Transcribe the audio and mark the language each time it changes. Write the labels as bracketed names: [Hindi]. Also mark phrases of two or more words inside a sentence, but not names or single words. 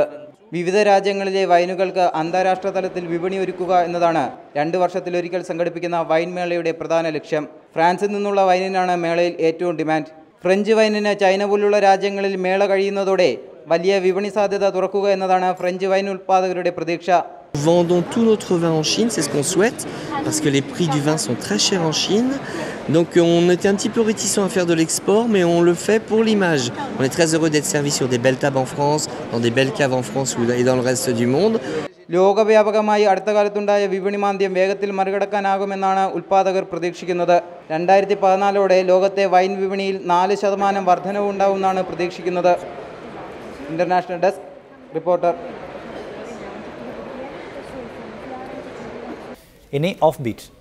[Malayalam] വിവിധ രാജ്യങ്ങളിലെ വൈനുകൾക്ക് അന്താരാഷ്ട്ര തലത്തിൽ വിപണി ഒരുക്കുക എന്നതാണ് 2 വർഷത്തിലൊരിക്കൽ സംഘടിപ്പിക്കുന്ന വൈൻ മേളയുടെ പ്രധാന ലക്ഷ്യം. ഫ്രാൻസിൽ നിന്നുള്ള വൈനിനാണ് മേളയിൽ ഏറ്റവും ഡിമാൻഡ്. ഫ്രഞ്ച് വൈനിന് ചൈന പോലുള്ള രാജ്യങ്ങളിൽ മേള കഴിയുന്നതോടെ വലിയ വിപണി സാധ്യത തുറക്കുക എന്നതാണ് ഫ്രഞ്ച് വൈൻ ഉൽപ്പാദകരുടെ പ്രതീക്ഷ. [French] Nous vendons tout notre vin en Chine, c'est ce qu'on souhaite, parce que les prix du vin sont très chers en Chine. Donc on était un petit peu réticents à faire de l'export, mais on le fait pour l'image. On est très heureux d'être servi sur des belles tables en France, dans des belles caves en France et dans le reste du monde. [Malayalam] ലോകവ്യാപകമായി അടുത്ത കാലത്തുണ്ടായ വിപണി മാന്ദ്യം വേഗത്തിൽ മറികടക്കാനാകുമെന്നാണ് ഉൽപ്പാദകർ പ്രതീക്ഷിക്കുന്നത്. 2014ഓടെ ലോകത്തെ വൈൻ വിപണിയിൽ 4% വർധനവ് ഉണ്ടാവുമെന്നാണ് പ്രതീക്ഷിക്കുന്നത്. [English] International Desk Reporter. [Malayalam] ഇനി [English] off beat.